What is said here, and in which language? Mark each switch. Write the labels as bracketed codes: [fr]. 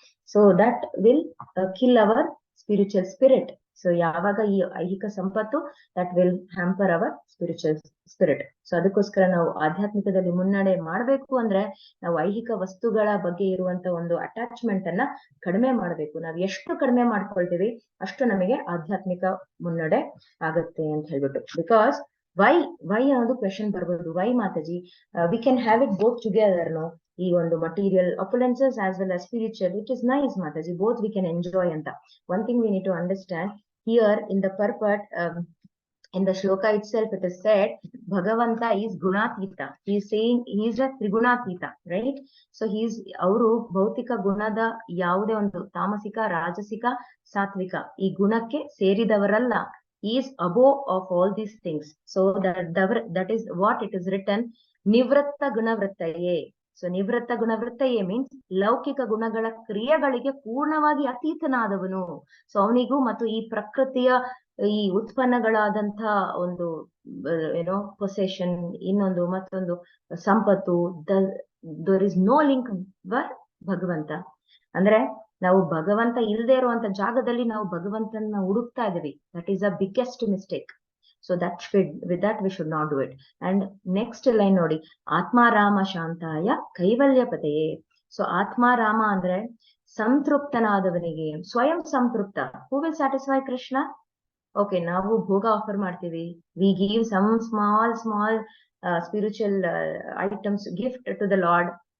[en] So that will kill our spiritual spirit. [kn] So ಯಾವಾಗ ಈ ಐಹಿಕ ಸಂಪತ್ತು, [en] that will hamper our spiritual spirit. [kn] So ಅದಕ್ಕೋಸ್ಕರ ನಾವು ಆಧ್ಯಾತ್ಮಿಕದಲ್ಲಿ ಮುನ್ನಡೆ ಮಾಡ್ಬೇಕು ಅಂದ್ರೆ, ನಾವು ಐಹಿಕ ವಸ್ತುಗಳ ಬಗ್ಗೆ ಇರುವಂತ ಒಂದು ಅಟ್ಯಾಚ್ಮೆಂಟ್ ಅನ್ನ ಕಡಿಮೆ ಮಾಡ್ಬೇಕು. ನಾವು ಎಷ್ಟು ಕಡಿಮೆ ಮಾಡ್ಕೊಳ್ತೀವಿ, ಅಷ್ಟು ನಮಗೆ ಆಧ್ಯಾತ್ಮಿಕ ಮುನ್ನಡೆ ಆಗತ್ತೆ ಅಂತ ಹೇಳ್ಬಿಟ್ಟು. [en] because why [kn] ಅನ್ನೋದು ಕ್ವೆಶನ್ ಬರ್ಬೋದು. [en] Why Mataji, we can have it both together, no? [kn] ಈ ಒಂದು [en] Material opulences as well as spiritual, it is nice Mataji, both we can enjoy ಅಂತ. One thing we need to understand here in the purport, in the shloka itself it is said Bhagavanta is gunatita. He is saying he is a trigunatita, right? So he is, [kn] ಅವರು ಭೌತಿಕ ಗುಣದ ಯಾವುದೇ ಒಂದು ತಾಮಸಿಕ, ರಾಜಸಿಕ, ಸಾತ್ವಿಕ ಈ ಗುಣಕ್ಕೆ ಸೇರಿದವರಲ್ಲ. [en] He is above of all these things. So that is what it is written, nivratta gunavrattaye. [kn] So ನಿವೃತ್ತ ಗುಣವೃತ್ತಯೇ means ಲೌಕಿಕ ಗುಣಗಳ ಕ್ರಿಯೆಗಳಿಗೆ ಪೂರ್ಣವಾಗಿ ಅತೀತನಾದವನು. ಸೊ ಅವನಿಗೂ ಮತ್ತು ಈ ಪ್ರಕೃತಿಯ ಈ ಉತ್ಪನ್ನಗಳಾದಂತ ಒಂದು ಪೊಸೆಷನ್, ಇನ್ನೊಂದು ಮತ್ತೊಂದು ಸಂಪತ್ತು, [en] there is no link [kn] var ಭಗವಂತ. ಅಂದ್ರೆ ನಾವು ಭಗವಂತ ಇಲ್ಲದೆ ಇರುವಂತ ಜಾಗದಲ್ಲಿ ನಾವು ಭಗವಂತನ ಹುಡುಕ್ತಾ ಇದೀವಿ. [en] That is a biggest mistake. So with that we should not do it. And next line [kn] ನೋಡಿ, ಆತ್ಮಾರಾಮ ಶಾಂತಾಯ ಕೈವಲ್ಯಪತೆಯೇ. ಸೊ ಆತ್ಮಾರಾಮ ಅಂದ್ರೆ ಸಂತೃಪ್ತನಾದವನಿಗೆ, ಸ್ವಯಂ ಸಂತೃಪ್ತ. [en] Who will satisfy Krishna? Okay, [kn] ನಾವು ಭೋಗ ಆಫರ್ ಮಾಡ್ತೀವಿ, [en] We give some small spiritual items gift to the lord.